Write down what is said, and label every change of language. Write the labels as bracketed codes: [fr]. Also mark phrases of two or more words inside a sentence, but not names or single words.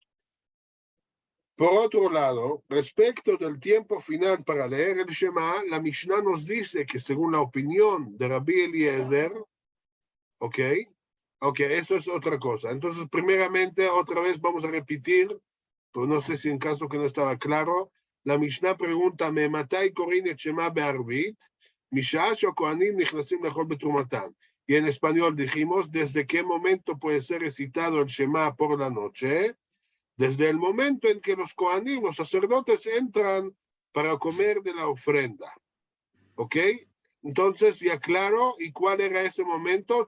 [es] Por otro lado, respecto del tiempo final para leer el Shema, la Mishnah nos dice que según la opinión de Rabbi Eliezer, ok, eso es otra cosa. Entonces, primeramente, otra vez vamos a repetir, pero no sé si en caso que no estaba claro, la Mishnah pregunta, [he] ¿מאימתי קורין את שמע בערבית? משעה שהכהנים נכנסים לאכול בתרומתן. [es] Y en español dijimos, ¿desde qué momento puede ser recitado el Shema por la noche? Desde el momento en que los kohanim, los sacerdotes, entran para comer de la ofrenda. ¿Ok? Entonces, ya claro, ¿y cuál era ese momento?